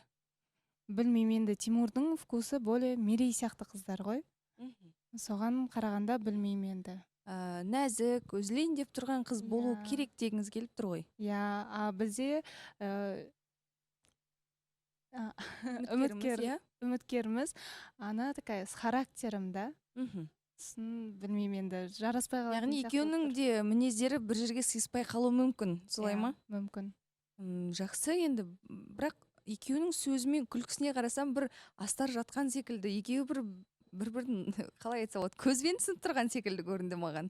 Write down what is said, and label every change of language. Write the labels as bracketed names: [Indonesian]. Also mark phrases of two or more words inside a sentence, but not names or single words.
[Kazakh] Білмеймін, енді Тимурдың [Russian] вкусы более [Kazakh] Мерей сияқты қыздар ғой. Соған қарағанда білмеймін енді. Нәзік, өзілейін деп тұрған қыз болу керек дегіңіз келіп тұр ғой. Иә, бізде үміткеріміз, [Russian] она такая с характером, да? [Kazakh] Білмеймін енді, жараспай қалатын. Яғни екеуінің де мінездері бір жерге сыйыспай қалуы мүмкін, солай ма? Мүмкін. Жақсы, енді бірақ екеуінің сөзі мен күлкісіне қарасам бір астар жатқан секілді. Екеуі бір-бірін қалай айтса болады, көзбен түсініп тұрған секілді көрінді маған.